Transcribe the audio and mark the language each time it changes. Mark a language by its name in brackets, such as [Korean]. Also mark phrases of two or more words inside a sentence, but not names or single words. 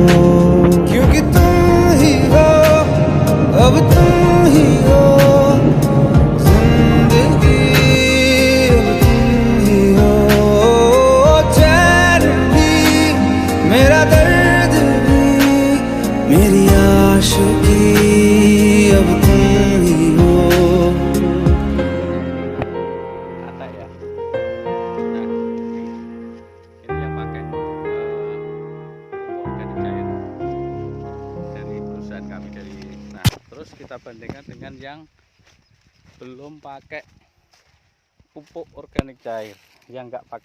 [Hindi] क्योंकि तुम ही हो, अब तुम ही हो जिंदगी, अब तुम ही हो। चैन भी मेरा दर्द भी मेरी आशिकी, अब तुम ही हो। [Indonesian] Ada ya. Nah, ini yang pakai organik cair dari perusahaan kami dari. Nah, terus kita bandingkan dengan yang belum pakai pupuk organik cair, yang nggak pakai.